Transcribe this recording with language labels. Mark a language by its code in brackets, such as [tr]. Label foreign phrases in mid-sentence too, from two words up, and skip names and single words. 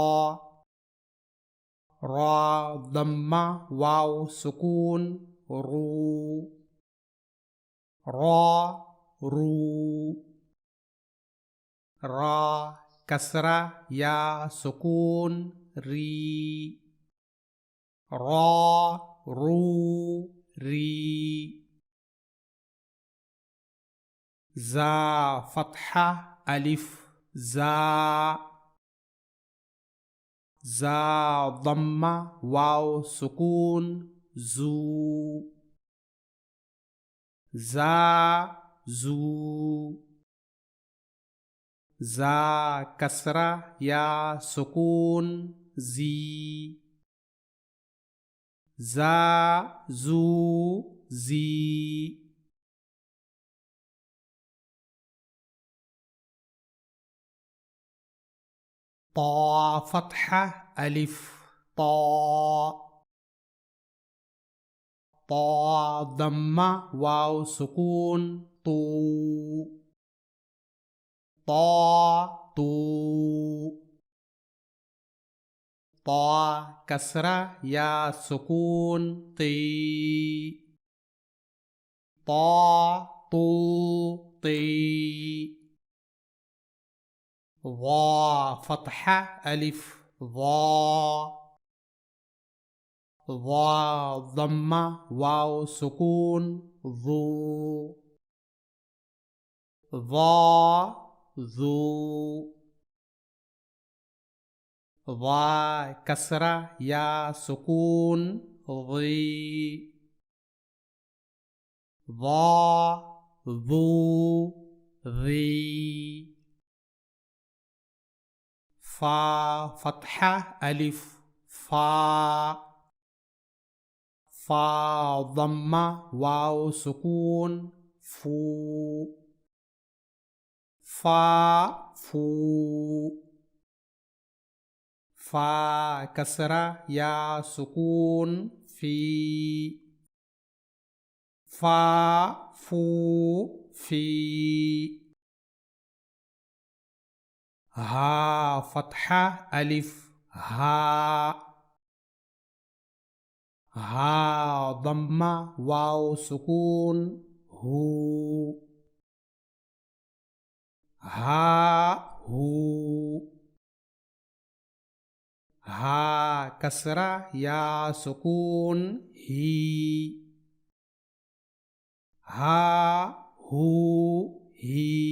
[ur] را ضمہ واؤ سکون رو. را رو. را کسرہ یا سکون ری. را رو ری. جا فتحہ الف جا. جا ضمہ واؤ سکون جو. جا جو. جا کسرہ یا سکون جی. جا جو جی. تا فتحہ الف تا. تا ضمہ واؤ سکون تو. تا تو. تا کسرہ یا سکون تی. تا تو تی. وا فتحہ الف وا. وا ضمہ واؤ سکون زو. وا زو. وا کسرہ یا سکون زی. وا زو زی. فا فتحہ الف فا. فا ضمہ واؤ سکون فو فا فو فا کسرہ یا سکون فی فا فو فی ہا فتحہ الف ہا ہا ضمہ واؤ سکون ہو ہا ہو ہا کسرہ یا سکون ہی ہا ہو ہی